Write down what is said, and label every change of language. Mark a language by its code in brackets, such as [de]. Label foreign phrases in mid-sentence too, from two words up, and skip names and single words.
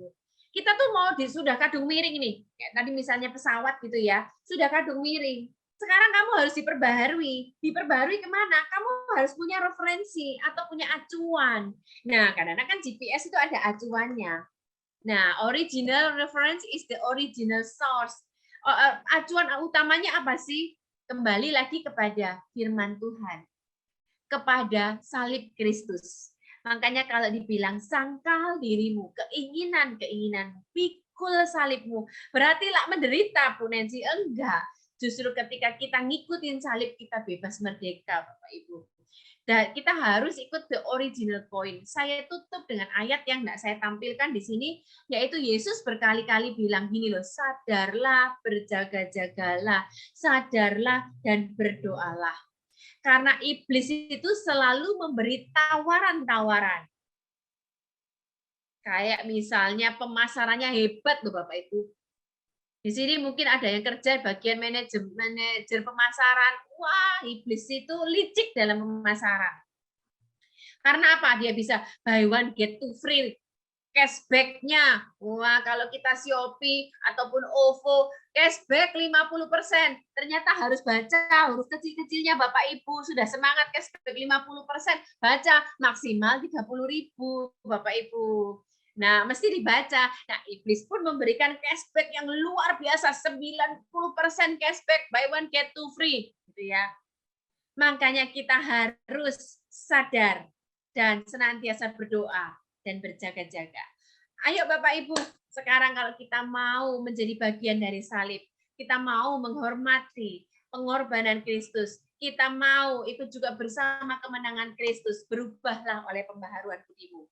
[id] Kita tuh mau sudah kadung miring nih. Kayak tadi misalnya pesawat gitu ya, sudah kadung miring. Sekarang kamu harus diperbaharui. Diperbaharui kemana? Kamu harus punya referensi atau punya acuan. Nah, kadang-kadang kan GPS itu ada acuannya. Nah, [en] original reference is the original source. [id] Acuan utamanya apa sih? Kembali lagi kepada firman Tuhan. Kepada salib Kristus. Makanya kalau dibilang sangkal dirimu, keinginan-keinginanmu, pikul salibmu, berarti lah menderita Bu Nancy. Enggak. Justru ketika kita ngikutin salib, kita bebas merdeka, Bapak Ibu. Dan kita harus ikut [en] the original point. [id] Saya tutup dengan ayat yang tidak saya tampilkan di sini, yaitu Yesus berkali-kali bilang gini loh, sadarlah, berjaga-jagalah, sadarlah dan berdoalah. Karena iblis itu selalu memberi tawaran-tawaran. Kayak misalnya pemasarannya hebat loh Bapak Ibu. Di sini mungkin ada yang kerja bagian manajer pemasaran. Wah, iblis itu licik dalam pemasaran. Karena apa? Dia bisa [en] buy one get two free. [id] Cashback-nya. Wah, kalau kita Shopee ataupun OVO, cashback 50%. Ternyata harus baca huruf kecil-kecilnya Bapak Ibu. Sudah semangat cashback 50%. Baca maksimal 30.000 Bapak Ibu. Nah, mesti dibaca. Nah, iblis pun memberikan cashback yang luar biasa, 90% cashback, [en] buy one get two free, [id] gitu ya. Makanya kita harus sadar dan senantiasa berdoa dan berjaga-jaga. Ayo Bapak Ibu, sekarang kalau kita mau menjadi bagian dari salib, kita mau menghormati pengorbanan Kristus, kita mau ikut juga bersama kemenangan Kristus, berubahlah oleh pembaharuan budimu.